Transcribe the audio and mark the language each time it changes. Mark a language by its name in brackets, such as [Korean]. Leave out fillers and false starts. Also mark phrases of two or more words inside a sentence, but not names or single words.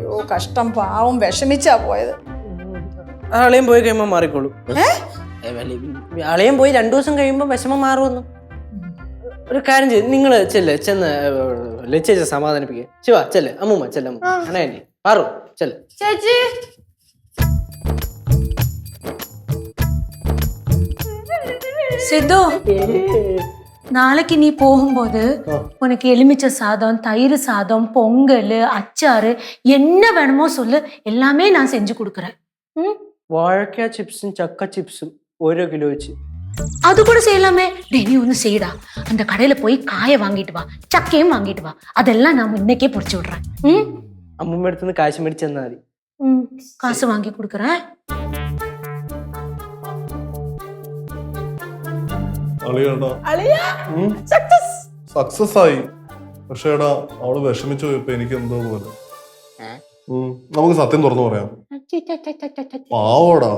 [Malayalam] കഷ്ടം, പാവം വിഷമിച്ചാ പോയത്. അളിയൻ പോയി കഴിയുമ്പോൾ മാറിക്കോളും. അളിയൻ പോയി 2 ദിവസം കഴിയുമ്പോൾ വിഷമം മാറുമെന്ന്. ഒരു കാര്യം ചെയ്ത് നിങ്ങൾ ചെന്ന് ലച്ചേച്ച സമാധാനിപ്പിക്കുക. ശിവ ചെല്ല്, അമ്മൂമ്മ ചെല്ലമ്മ അണേ മാറും ചെല്ല്. ചേച്ചി [Tamil] சித்து நாளைக்கு நீ போகும்போது உனக்கு எலுமிச்சை சாதம், தயிர் சாதம், பொங்கல், அச்சாறு என்ன வேணுமோ சொல்லு, எல்லாமே நான் செஞ்சு கொடுக்குறேன். ம்? [Malayalam] വാഴക്ക ചിപ്സും ചക്ക ചിപ്സും 1 കിലോ വെച്ച്. [Tamil] அது கூட செய்யலாமே. டேய் நீ ஒன்று செய்யடா, அந்த கடையில போய் காயை வாங்கிட்டு வா, சக்கையும் வாங்கிட்டு வா, அதெல்லாம் நான் இன்னைக்கே பொரிச்சு விடுறேன். ம்? [Malayalam] അമ്മൂമ്മ അടുത്തുനിന്ന് കാശ് മേടിച്ച് തന്നാൽ മതി. [Tamil] ம், காசு வாங்கி கொடுக்குறேன். [Malayalam] സക്സസ് ആയി. പക്ഷേ എടാ അവള് വിഷമിച്ചു പോയപ്പോ എനിക്ക് എന്തോ പോലെ. നമുക്ക് സത്യം തുറന്നു പറയാം. പാവോടാ.